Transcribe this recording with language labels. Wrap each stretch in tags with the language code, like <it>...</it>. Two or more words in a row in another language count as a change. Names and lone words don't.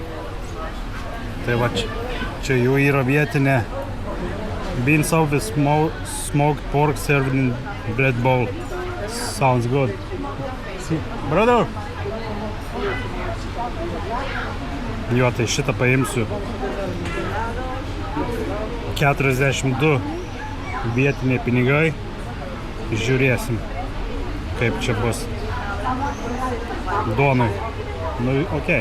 <lt>Tai va, čia jų yra vietinė</lt> <en>bean soup with smoked pork served in bread bowl. Sounds good. See, brother?</en> <lt>Jo, tai šitą paimsiu. 42 vietiniai pinigai. Žiūrėsim, kaip čia bus. Duonui. Nu, okei.</lt>